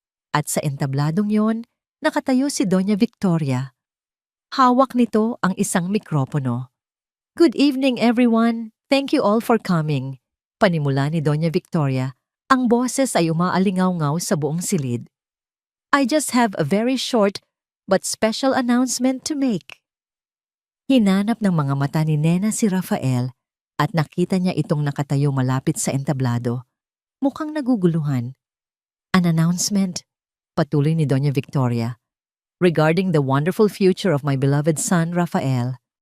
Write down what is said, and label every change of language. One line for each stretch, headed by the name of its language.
Filipino: At sa entabladong yon, nakatayo si Doña Victoria. Hawak nito ang isang mikropono.
English: "Good evening, everyone. Thank you all for coming."
Filipino: Panimula ni Doña Victoria. Ang boses ay umaalingaw-ngaw sa buong silid.
English: "I just have a very short but special announcement to make."
Filipino: Hinanap ng mga mata ni Nena si Rafael at nakita niya itong nakatayo malapit sa entablado. Mukhang naguguluhan.
English: "An announcement,"
Filipino: patuloy ni Doña Victoria,
English: "regarding the wonderful future of my beloved son, Rafael."